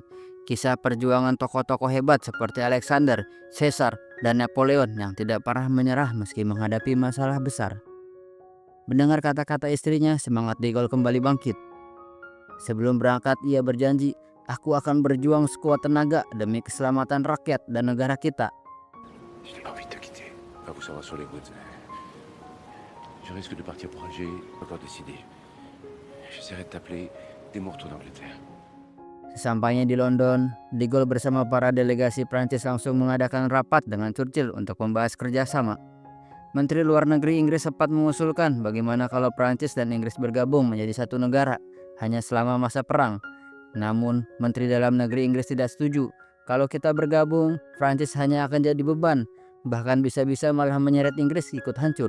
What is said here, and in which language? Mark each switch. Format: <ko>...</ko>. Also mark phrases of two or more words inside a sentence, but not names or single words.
<id>Kisah perjuangan tokoh-tokoh hebat seperti Alexander, Caesar, dan Napoleon yang tidak pernah menyerah meski menghadapi masalah besar. Mendengar kata-kata istrinya, semangat De Gaulle kembali bangkit. Sebelum berangkat, ia berjanji, "Aku akan berjuang sekuat tenaga demi keselamatan rakyat dan negara kita."</id> <fr>Je n'ai pas envie de te quitter. Pas vous savoir sur les routes. Je risque de partir pour Alger, encore décidé. J'essaierai de t'appeler dès mon retour d'Angleterre.</fr> <id>Sesampainya di London, De Gaulle bersama para delegasi Prancis langsung mengadakan rapat dengan Churchill untuk membahas kerjasama. Menteri Luar Negeri Inggris sempat mengusulkan bagaimana kalau Prancis dan Inggris bergabung menjadi satu negara hanya selama masa perang. Namun, Menteri Dalam Negeri Inggris tidak setuju. Kalau kita bergabung, Prancis hanya akan jadi beban, bahkan bisa-bisa malah menyeret Inggris ikut hancur.</id>